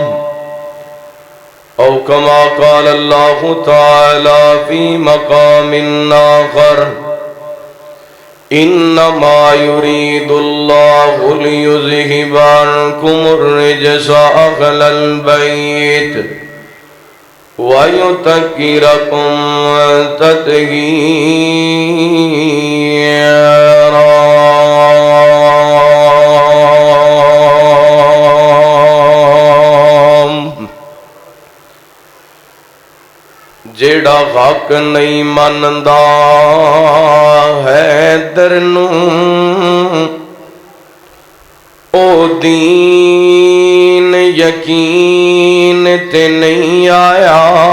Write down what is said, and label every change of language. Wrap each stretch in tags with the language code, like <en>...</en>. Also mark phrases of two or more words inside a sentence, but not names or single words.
<ar>أو كما قال الله تعالى في مقام آخر، انما يريد الله ليذهب عنكم الرجس اهل البيت ويطهركم تطهيرا.</ar> <pa>جیڑا حق نہیں مندا ہے در نو او دین یقین تے نہیں آیا.</pa>